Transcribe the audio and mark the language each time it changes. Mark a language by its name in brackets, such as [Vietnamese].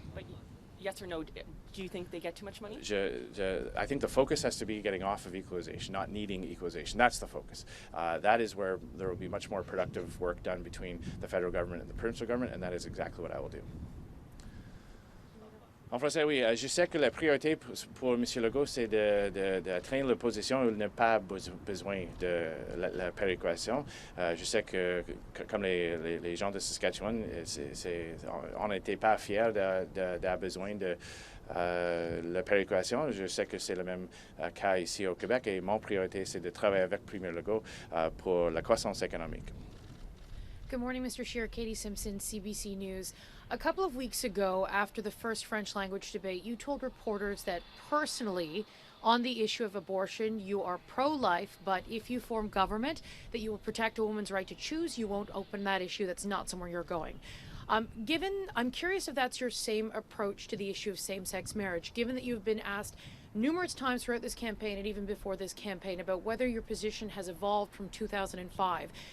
[English] But yes or no, do you think they get too much money? I think the focus has to be getting off of equalization, not needing equalization. That's the focus. That is where there will be much more productive work done between the federal government and the provincial government, and that is exactly what I will do. [French] En français, oui. Je sais que la priorité pour M. Legault, c'est d'atteindre l'opposition où il n'a pas besoin de la péréquation. Je sais que, comme les gens de Saskatchewan, on n'était pas fiers d'avoir besoin de la péréquation. Je sais que c'est le même cas ici au Québec, et mon priorité, c'est de travailler avec Premier Legault pour la croissance économique. [English] Good morning, Mr. Scheer. Katie Simpson, CBC News. A couple of weeks ago, after the first French language debate, you told reporters that personally, on the issue of abortion, you are pro-life, but if you form government, that you will protect a woman's right to choose, you won't open that issue. That's not somewhere you're going. I'm curious if that's your same approach to the issue of same-sex marriage, given that you've been asked numerous times throughout this campaign and even before this campaign about whether your position has evolved from 2005.